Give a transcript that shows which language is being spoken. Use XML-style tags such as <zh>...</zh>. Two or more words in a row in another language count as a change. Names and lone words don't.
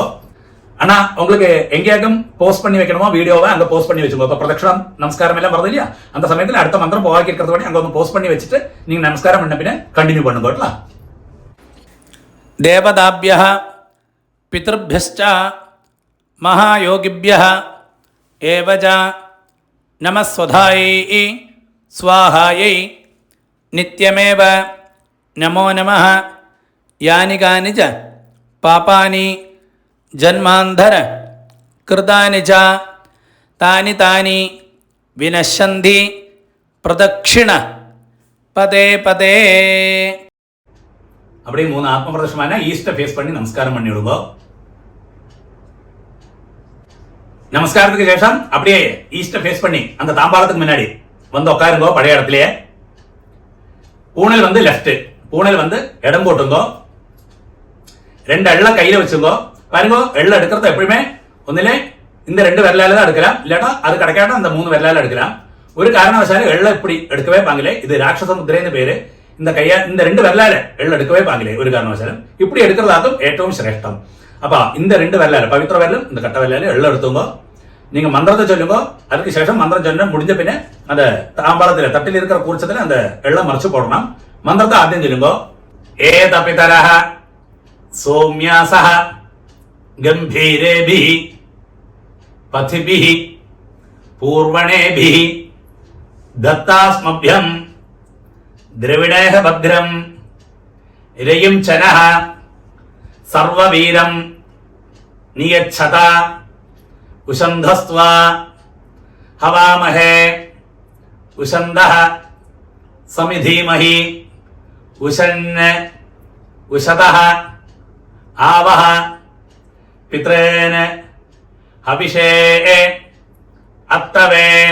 <ta>ஆனா உங்களுக்கு எங்கேயாக்கும் போஸ்ட் பண்ணி வைக்கணுமோ வீடியோவை அங்க போஸ்ட் பண்ணி வச்சுக்கோ. இப்ப பிரதட்சணம் நமஸ்காரம் எல்லாம் வருது இல்லையா, அந்த சமயத்தில் அடுத்த மந்திரம் போவாக்கி இருக்கிறது பண்ணி அங்க வந்து போஸ்ட் பண்ணி வச்சுட்டு நீங்க நமஸ்காரம் பண்ண பின்ன கண்டினியூ பண்ணுங்க.</ta> <sa>தேவதாபியः பித்ருभ्यश्च महायोगिभ्यः एवच नमस्वधायै स्वाहायै नित्यमेव नमो नमः. यानि कानि च पापानि जन्मान्धर कृतानि च तानि तानि विनश्यन्ति प्रदक्षिण पदे पदे.</sa> <ta>அப்படியே 3 ஆத்ம பிரதட்சணமான</ta> <en>east face</en> <ta>பண்ணி நமஸ்காரம் பண்ணி விடுங்க. நமஸ்காரத்துக்கு சேஷம் அப்படியே</ta> <en>east face</en> <ta>பண்ணி அந்த தாம்பாளத்துக்கு முன்னாடி வந்து உட்காருங்க பழைய இடத்துலயே. பூணல் வந்து லெஃப்ட், பூணல் வந்து இடம் போட்டுங்க. 2 எள்ள கையில வச்சுங்க. பாருங்க, எள்ள எடுக்கிறது எப்பயுமே ஒന്നിலே இந்த 2 விரலால தான் எடுக்கலாம், இல்லாட்டா அது கிடைக்காட்டா அந்த 3 விரலால எடுக்கலாம். ஒரு காரணவசாலும் எள்ள இப்படி எடுக்கவே பாங்கலே. இது ராட்சச முத்திரைன்னு பேரு. இந்த கையா இந்த 2 விரலால எள்ள எடுக்கவே பாங்கலே ஒரு காரணவசாலும். இப்படி எடுக்கிறதாக்கும்</ta> <ml>ഏറ്റവും ശ്രേഷ്ഠം.</ml> <ta>அப்ப இந்த 2 விரலால பவித்திர விரலும் இந்த கட்ட விரலால எள்ள எடுத்துங்க. நீங்க மந்திரத்தை சொல்லுங்க. அதுக்கு சேஷம் மந்திரம் சொன்ன முடிஞ்ச பின்ன அந்த தாம்பாளத்துல தட்டில் இருக்கிற கூர்ச்சத்துல அந்த எள்ள மறைச்சு போடணும். மந்திரத்தை ஆദ്യം சொல்லுங்க.</ta> <sa>एत पितरः सोम्यासः गंभीरेभिः पथिभिः पूर्वणेभिः दत्तास्मभ्यं द्रविणेह भद्रं रयिं चनः सर्ववीरं नियच्छता उषन्धस्त्वा हवामहे उषन्दः समिधीमहि उषन् उषतः आवह पितॄन् हविषे अत्तवे.</sa>